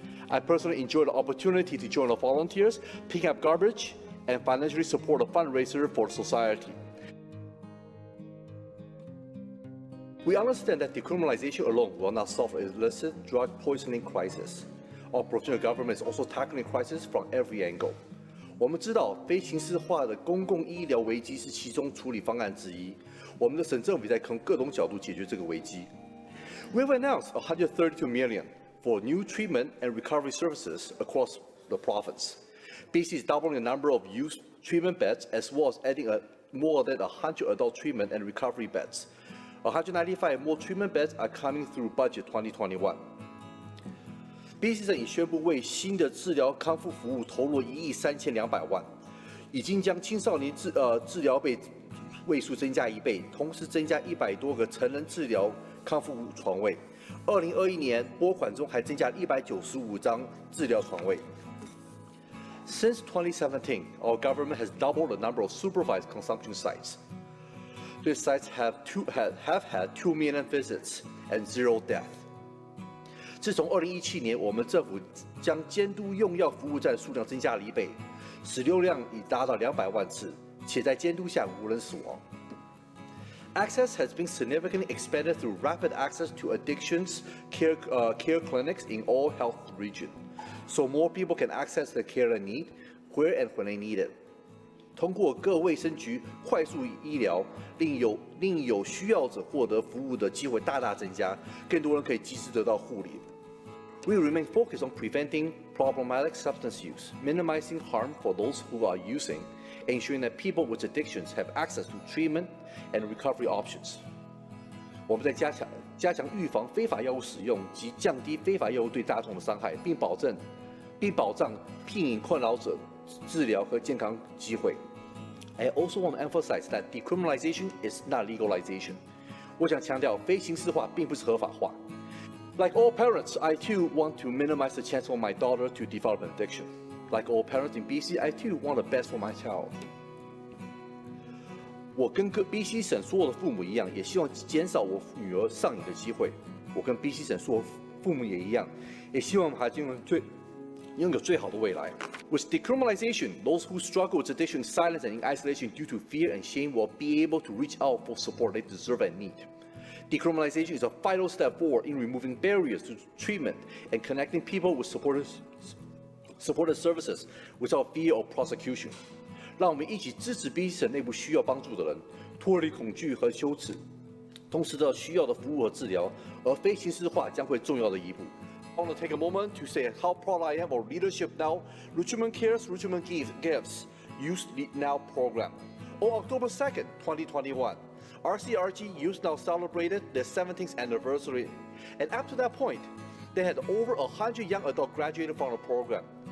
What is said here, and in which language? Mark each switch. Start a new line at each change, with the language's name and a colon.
English: I personally enjoyed the opportunity to join the volunteers, pick up garbage, and financially support a fundraiser for society. We understand that decriminalization alone will not solve the illicit drug poisoning crisis. Our provincial government is also tackling crisis from every angle.
Chinese: 我们知道非刑事化的公共医疗危机是其中处理方案之一。我们的省政府在从各种角度解决这个危机。
English: We have announced $132 million for new treatment and recovery services across the province. BC is doubling the number of youth treatment beds as well as adding more than 100 adult treatment and recovery beds. 195 more treatment beds are coming through budget 2021.
Chinese: BC 省已宣布为新的治疗康复服务投入1.32亿，已经将青少年治疗位数增加1倍，同时增加100多个成人治疗康复床位。 2021年拨款中还增加195张治疗床位。
English: Since 2017, our government has doubled the number of supervised consumption sites. These sites have had 2 million visits and 0 deaths.
Chinese: 自从2017年，我们政府将监督用药服务站数量增加了1倍，使用量已达到200万次，且在监督下无人死亡。
English: Access has been significantly expanded through rapid access to addictions care clinics in all health regions, so more people can access the care they need, where and when they need it.
Chinese: 通过各卫生局快速医疗，令有需要者获得服务的机会大大增加，更多人可以及时得到护理。
English: We remain focused on preventing problematic substance use, minimizing harm for those who are using, and ensuring that people with addictions have access to treatment and recovery options.
Chinese: 我们在加强预防非法药物使用及降低非法药物对大众的伤害，并保障聘引困扰者治疗和健康机会。
English: I also want to emphasize that decriminalization is not legalization.
Chinese: 我想强调，非刑事化并不是合法化。
English: Like all parents, I too want to minimize the chance for my daughter to develop an addiction. Like all parents in BC, I too want the best for my child.
Chinese: 我跟BC 省所有的父母一样，也希望减少我女儿上瘾的机会。我跟 BC 省所有父母也一样，也希望孩子拥有最好的未来。
English: With decriminalization, those who struggle with addiction in silence and in isolation due to fear and shame will be able to reach out for support they deserve and need. Decriminalization is a vital step forward in removing barriers to treatment and connecting people with supportive services without fear of prosecution.
Chinese: 让我们一起支持 BC 省内部需要帮助的人，脱离恐惧和羞耻，同时得到需要的服务和治疗，而非刑事化将会重要的一步。
English: I want to take a moment to say how proud I am of leadership now. Richmond Cares, Richmond Gives Youth Now program. On October 2nd, 2021, RCRG Youth Now celebrated their 17th anniversary, and up to that point, they had over 100 young adults graduated from the program.